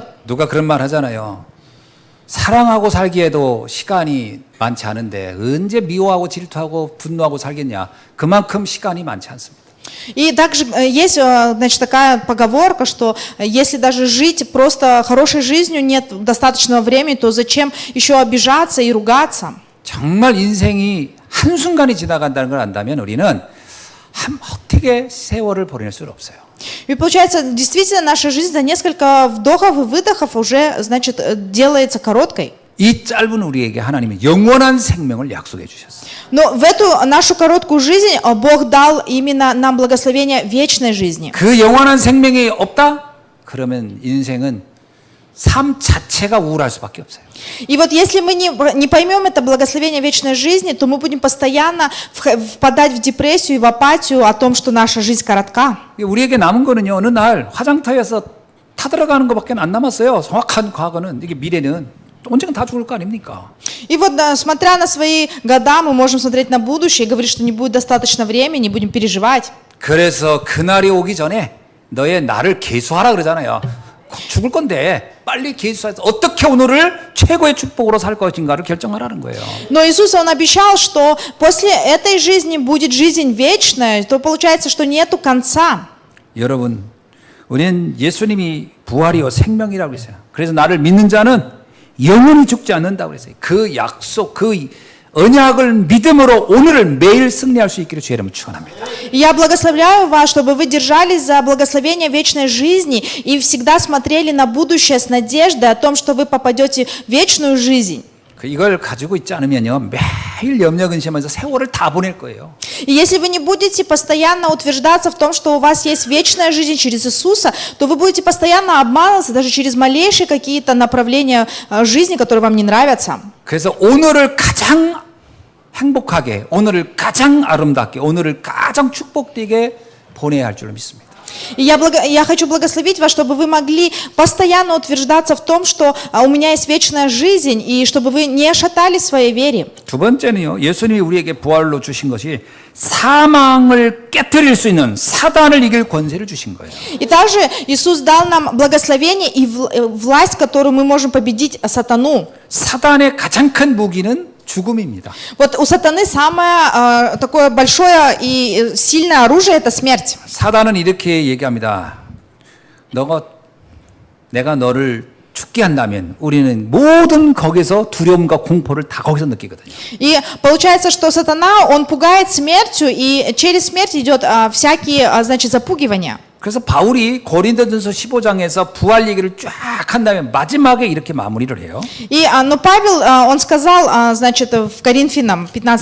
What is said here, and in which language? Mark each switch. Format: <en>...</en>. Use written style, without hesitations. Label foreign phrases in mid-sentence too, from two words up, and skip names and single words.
<ko>누가 그런 말 하잖아요. 사랑하고 살기에도 시간이 많지 않은데 언제 미워하고 질투하고 분노하고 살겠냐. 그만큼 시간이 많지 않습니다.</ko> <ru>И также есть, значит, такая поговорка, что если даже жить просто хорошей жизнью нет достаточного времени, то зачем еще обижаться и ругаться?</ru> <ko>정말 인생이 한순간이 지나간다는 걸 안다면 우리는 어떻게 세월을 보낼 수는 없어요.</ko> <ru>И получается, действительно, наша жизнь за несколько вдохов и выдохов уже, значит, делается короткой.</ru> <ko>이 짧은 우리에게 하나님은 영원한 생명을 약속해 주셨어요.</ko> <ru>Но в эту нашу короткую жизнь Бог дал именно нам благословение вечной жизни.</ru> <ko>그 영원한 생명이 없다? 그러면 인생은 삶 자체가 우울할 수밖에 없어요.</ko> <ru>И вот если мы не поймем это благословение вечной жизни, то мы будем постоянно впадать в депрессию и в апатию о том, что наша жизнь коротка.</ru> <ko>우리에게 남은 거는요, 어느 날 화장터에서 타들어가는 것밖에 안 남았어요. 정확한 과거는, 이게 미래는 언젠가 다 죽을 거 아닙니까?</ko> <ru>И вот, смотря на свои года, мы можем смотреть на будущее и говорить, что не будет достаточно времени, не будем переживать.</ru> <ko>그래서 그날이 오기 전에 너의 나를 계수하라 그러잖아요. 곧 죽을 건데 빨리 계수해서 어떻게 오늘을 최고의 축복으로 살 것인가를 결정하라는 거예요.</ko> <ru>Но Иисус, Он обещал, что после этой жизни будет жизнь вечная, то получается, что нету конца.</ru> <ko>여러분, 우리는 예수님이 부활이요 생명이라고 했어요. 그래서 나를 믿는 자는 영원히 죽지 않는다고 그랬어요. 그 약속, 그 언약을 믿음으로 오늘을 매일 승리할 수 있기를 주의 이름으로 축원합니다.</ko> <ru>Я благословляю вас, чтобы вы держались за благословение вечной жизни и всегда смотрели на будущее с надеждой о том, что вы попадете в вечную жизнь.</ru> <ko>이걸 가지고 있지 않으면요 매일 염려 근심하면서 세월을 다 보낼 거예요.</ko> <ru>И если вы не будете постоянно утверждаться в том, что у вас есть вечная жизнь через Иисуса, то вы будете постоянно обманываться даже через малейшие какие-то направления жизни, которые вам не нравятся.</ru> <ko>그래서 오늘을 가장 행복하게, 오늘을 가장 아름답게, 오늘을 가장 축복되게 보내야 할 줄로 믿습니다.</ko> <ru>И я хочу благословить вас, чтобы вы могли постоянно утверждаться в том, что у меня есть вечная жизнь, и чтобы вы не шатались в своей вере.</ru> <ko>두 번째는요, 예수님이 우리에게 부활로 주신 것이 사망을 깨뜨릴 수 있는 사단을 이길 권세를 주신 거예요.</ko> <ru>И также Иисус дал нам благословение и власть, которую мы можем победить сатану.</ru> <ko>사단의 가장 큰 무기는 죽음입니다.</ko> <ru>Вот у сатаны самое такое большое и сильное оружие – это смерть.</ru> <ko>사단은 이렇게 얘기합니다. 내가 너를 죽게 한다면 우리는 모든 거기서 두려움과 공포를 다 거기서 느끼거든요.</ko> <ru>И получается, что сатана, он пугает смертью, и через смерть идет всякие, значит, запугивания.</ru> <ko>그래서 바울이 고린도전서 15장에서 부활 얘기를 쫙 한 다음에 마지막에 이렇게 마무리를 해요.</ko> <ru>Но Павел, он сказал, значит, в Коринфянам, 15</ru>